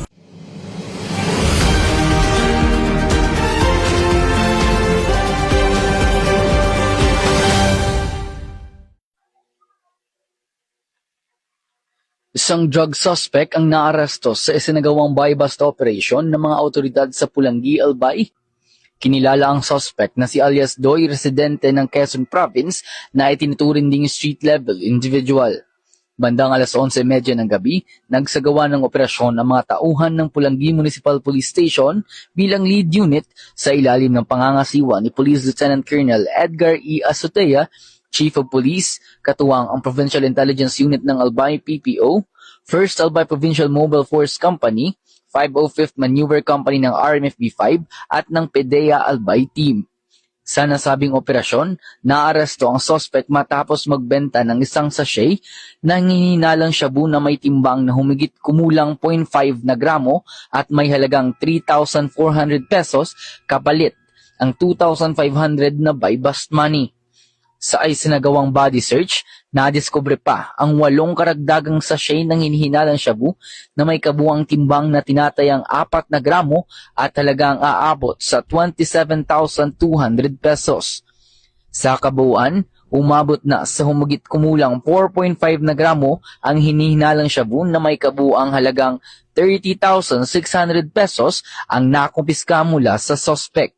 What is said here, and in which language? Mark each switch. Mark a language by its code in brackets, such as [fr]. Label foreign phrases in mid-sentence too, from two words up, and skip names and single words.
[tl] Isang drug suspect ang naaresto sa isinagawang [en] buy-bust operation [tl] ng mga awtoridad sa Pulangi, Albay. Kinilala ang suspect na si alias Doy, residente ng Quezon Province na itinuturing ding [en] street-level individual. [tl] Bandang 11:30 ng gabi, nagsagawa ng operasyon ang mga tauhan ng Pulangi Municipal Police Station bilang lead unit sa ilalim ng pangangasiwa ni Police Lieutenant Colonel Edgar E. Azotea, [en] Chief of Police, [tl] katuwang ang Provincial Intelligence Unit ng Albay PPO, 1st Albay Provincial Mobile Force Company, 505th Maneuver Company ng RMFB-5 at ng PDEA Albay Team. Sa nasabing operasyon, naaresto ang suspect matapos magbenta ng isang sachet na hinihinalang shabu na may timbang na humigit kumulang 0.5 na gramo at may halagang 3,400 pesos kapalit ang 2,500 na [en] buy-bust money. [tl] Sa isinagawang [en] body search, [tl] nadiskubre pa ang 8 karagdagang sachet ng hinihinalang shabu na may kabuang timbang na tinatayang 4 na gramo at halagang aabot sa 27,200 pesos. Sa kabuuan, umabot na sa humigit kumulang 4.5 na gramo ang hinihinalang shabu na may kabuang halagang 30,600 pesos ang nakumpiska mula sa suspect.